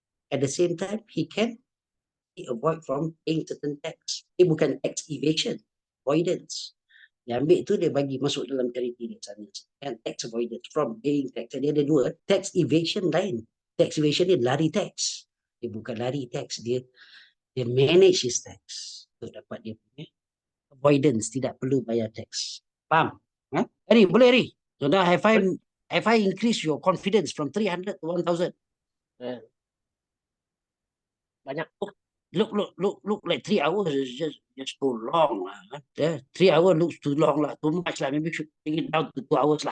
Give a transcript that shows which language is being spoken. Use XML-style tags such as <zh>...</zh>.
<en>At the same time, he can avoid from paying certain tax.</en> <ms>Dia bukan tax evasion, avoidance. Dia ambil tu, dia bagi masuk dalam charity dia sana.</ms> <en>And tax avoidance from paying tax.</en> <ms>Dia ada dua.</ms> <en>Tax evasion lain.</en> <ms>Tax evasion dia lari tax. Dia bukan lari tax. Dia</ms> <en>manage his tax.</en> <ms>Untuk dapat dia punya avoidance. Tidak perlu bayar tax. Faham? Harry, boleh Harry?</ms> <en>So now have I increased your confidence from 300 to 1,000?</en> <ms>Banyak.</ms> <en>Look like 3 hours is just too long lah. 3 hours looks too long lah, too much lah. Maybe should bring it down to 2 hours lah.</en>